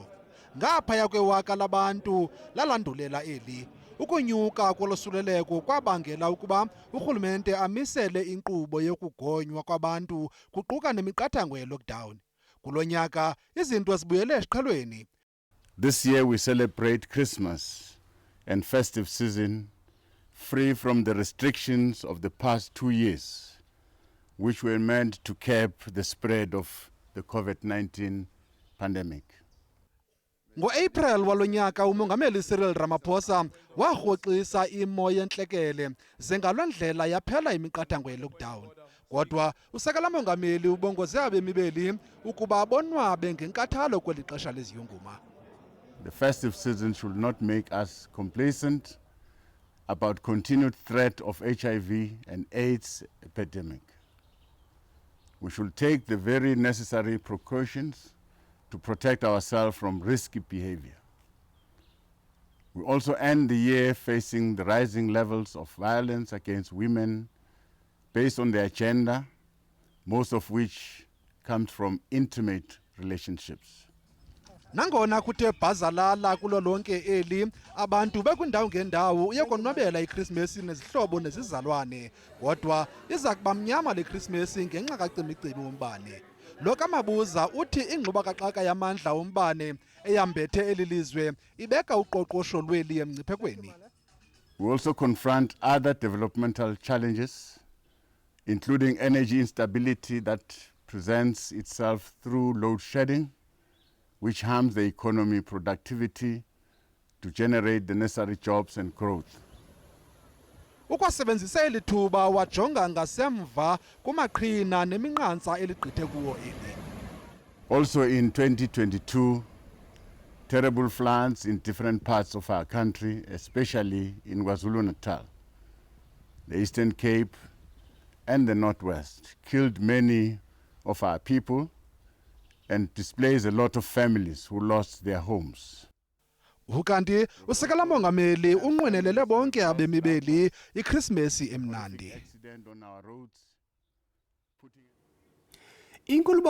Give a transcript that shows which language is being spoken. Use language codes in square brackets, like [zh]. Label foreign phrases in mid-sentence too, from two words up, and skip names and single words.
[xh] Ngaphaya kwewaka labantu lalandulela eli. Ukunyuka kolosuleleko kwabangela ukuba urhulumente amisele inkqubo yokugonywa kwabantu kuquka nemiqathango ye-lockdown. Kulo nyaka izinto zibuyele esiqhelweni. [en] This year we celebrate Christmas and festive season free from the restrictions of the past 2 years, which were meant to curb the spread of the COVID-19 pandemic. [xh] Ngo-April walo nyaka umongameli Cyril Ramaphosa warhoxisa imo yentlekele zengaloo ndlela yaphela imiqathango ye-lockdown. Kodwa usekela mongameli ubongoze abemibeli ukuba bonwabe ngenkathalo kweli xesha leziyunguma. [en] The festive season should not make us complacent about continued threat of HIV and AIDS epidemic. We should take the very necessary precautions to protect ourselves from risky behavior. We also end the year facing the rising levels of violence against women based on their gender, most of which comes from intimate relationships. [xh] Nangona kuthe bhazalala kulo lonke eli abantu bekwindawo ngendawo uyekonwabela iKrismesi nezihlobo nezizalwane kodwa iza kuba mnyama le Krismesi ngenxa kacimicimi wombane. Lo kaMabuza uthi ingxubakaxaka yamandla wombane eyambethe eli lizwe ibeka uqoqosho lweli emngciphekweni. [en] We also confront other developmental challenges, including energy instability that presents itself through load shedding, which harms the economy productivity to generate the necessary jobs and growth. [xh] Ukwasebenzisa eli thuba wajonga ngasemva kumaqhina neminqantsa eligqithe kuwo eli. [en] Also in 2022, terrible floods in different parts of our country, especially in KwaZulu-Natal, the Eastern Cape and the Northwest, killed many of our people and displays a lot of families who lost their homes. [xh] Ukanti usekela mongameli unqwenelele bonke abemibeli iKrismesi emnandi. Inkulu